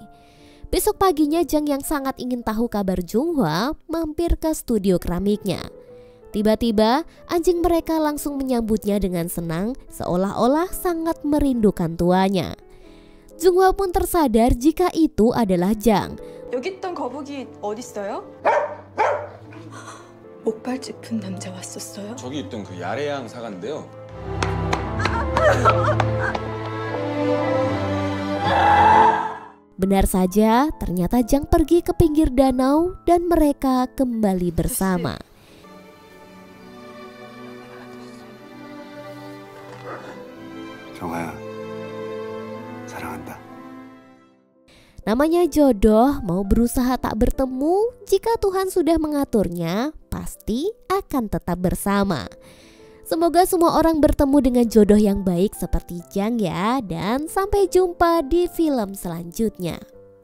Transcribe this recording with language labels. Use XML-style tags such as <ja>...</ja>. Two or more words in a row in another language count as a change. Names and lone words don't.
<id>Besok paginya Jang yang sangat ingin tahu kabar Junghwa mampir ke studio keramiknya. Tiba-tiba anjing mereka langsung menyambutnya dengan senang, seolah-olah sangat merindukan tuanya. Junghwa pun tersadar jika itu adalah Jang.</id> <ko>여기 있던 거북이 어딨어요? 목발 짚은 남자 왔었어요? 저기 있던 그 야레양 사과인데요.</ko> <id>Benar saja, ternyata Jang pergi ke pinggir danau dan mereka kembali bersama.</id> <ko>정아야, 사랑한다.</ko> <id>Namanya jodoh, mau berusaha tak bertemu, jika Tuhan sudah mengaturnya, pasti akan tetap bersama. Semoga semua orang bertemu dengan jodoh yang baik seperti Jang ya, dan sampai jumpa di film selanjutnya.</id>